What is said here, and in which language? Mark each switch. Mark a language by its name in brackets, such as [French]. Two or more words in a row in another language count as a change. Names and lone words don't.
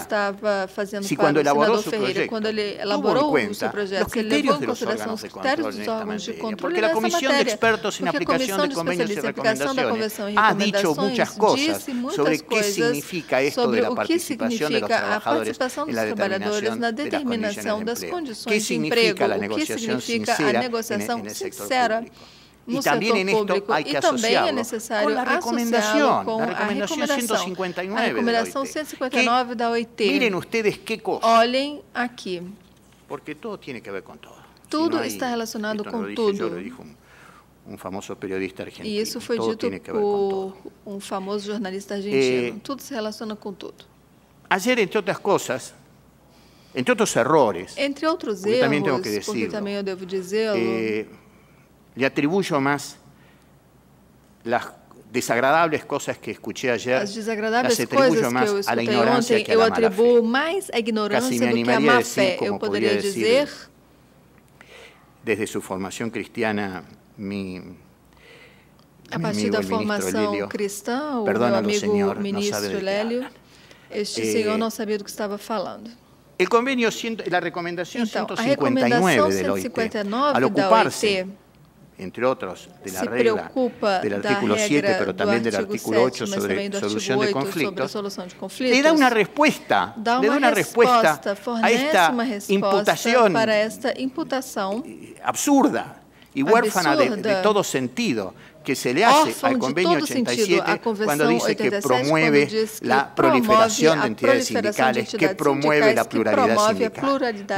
[Spanish] Si cuando elaboró su proyecto tuvo en cuenta los criterios de los órganos de control en esta materia, porque la Comisión de Expertos en Aplicación de Convenios y Recomendaciones ha dicho muchas cosas sobre qué significa esto de la participación de los trabajadores en la determinación de las [Portuguese] das condições de emprego, o que significa a negociação sincera no setor público e também é necessário associá-lo com a recomendação 159 da OIT. [Spanish] Miren ustedes qué cosa. [Portuguese] Olhem aqui. [Spanish] Porque todo tiene que ver con todo. [Portuguese] Tudo está relacionado com tudo. [Spanish] Famoso periodista argentino. [Portuguese] E isso foi dito por famoso jornalista argentino. Tudo se relaciona com tudo. [Spanish] Ayer, entre otras cosas, entre otros errores, [Portuguese] entre outros erros, [Spanish] también tengo que decirlo, [Portuguese] porque também eu devo dizê-lo, [Spanish] le atribuyo más las desagradables cosas que escuché ayer, [Portuguese] as desagradáveis coisas que eu escutei ontem, eu atribuo mais a ignorância do que a má fé. Eu poderia dizer, [Spanish] desde su formación cristiana, [Portuguese] a partir da formação cristã, o meu amigo ministro Lélio, este senhor não sabia do que estava falando. [Spanish] El convenio, la recomendación 159 de la OIT, al ocuparse, entre otros, de la regla del artículo 7, pero también del artículo 8 sobre solución de conflictos, le da una respuesta, a esta imputación absurda y huérfana de todo sentido, que se le hace al Convenio 87 cuando dice que promueve la proliferación de entidades sindicales, que promueve la pluralidad sindical.